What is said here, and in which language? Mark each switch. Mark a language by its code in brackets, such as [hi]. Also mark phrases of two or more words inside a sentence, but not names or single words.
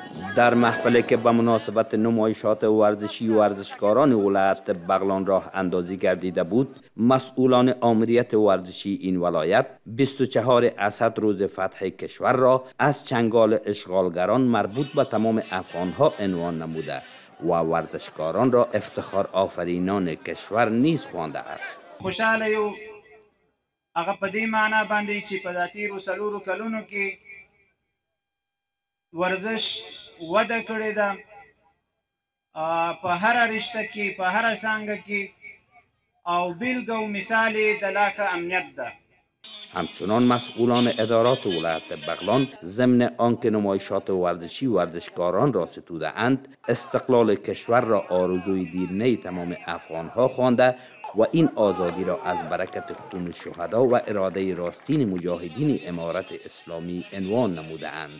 [fa] در محفلی که به مناسبت نمایشات ورزشی ورزشکاران ولایت بغلان راه اندازی گردیده بود، مسئولان آمریت ورزشی این ولایت 24 اسد روز فتح کشور را از چنگال اشغالگران مربوط به تمام افغانها عنوان نموده و ورزشکاران را افتخار آفرینان کشور نیز خوانده است. [ps] خوشحاله یو هغه په دې معنا باندې چې په تیرو څلورو کلونو کې ورزش وده کړې ده په هر رشته کې په هر څانګه کې او بیلګه و مثال د لا ښه امنیت ده. [fa] همچنان مسئولان ادارات ولایت بغلان ضمن آنکه نمایشات ورزشی ورزشکاران را ستوده اند، استقلال کشور را آرزوی دیرینه تمام افغانها خوانده و این آزادی را از برکت خون شهدا و اراده راستین مجاهدین امارت اسلامی عنوان نموده اند.